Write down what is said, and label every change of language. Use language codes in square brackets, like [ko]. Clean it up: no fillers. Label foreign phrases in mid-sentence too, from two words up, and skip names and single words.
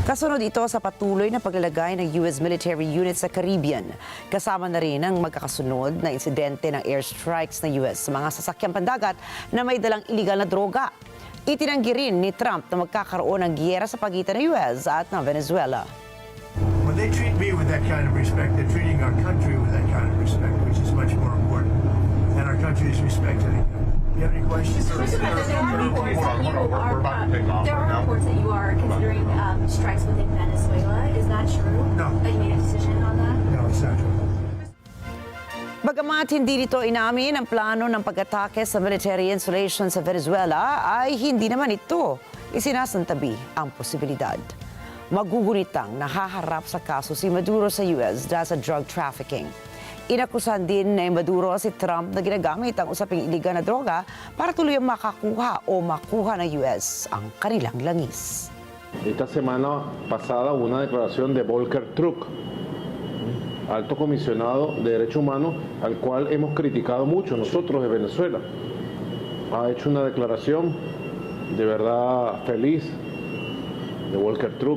[tl] Kasunod ito sa patuloy na paglalagay ng US [en] military units [tl] sa Caribbean. Kasama na rin ang magkakasunod na insidente ng airstrikes ng US sa mga sasakyang pandagat na may dalang iligal na droga. Itinanggi rin ni Trump na magkakaroon ng giyera sa pagitan ng US at ng Venezuela. [en] When they treat me with that kind of respect, they're treating our country with that kind of respect, which is much more important. And our country is respected. You have any questions? There are reports that you are considering strikes within Venezuela. Is that true? No. That you made a decision on that? No, it's not true. [tl] Bagamat hindi nito inamin ang plano ng pag-atake sa [en] military installations [tl] sa Venezuela, ay hindi naman ito isinasantabi ang posibilidad. Magugunitang nahaharap sa kaso si Maduro sa US dahil sa [en] drug trafficking. [tl] Inakusahan din ni Maduro si Trump na ginagamit ang usaping iligal na droga para tuluyang makakuha o makuha ng US ang kanilang langis. [es] Esta semana pasada hubo una declaración de Volker Truck, alto comisionado de Derechos Humanos, al cual hemos criticado mucho nosotros de Venezuela. Ha hecho una declaración de verdad feliz de Volker Truck.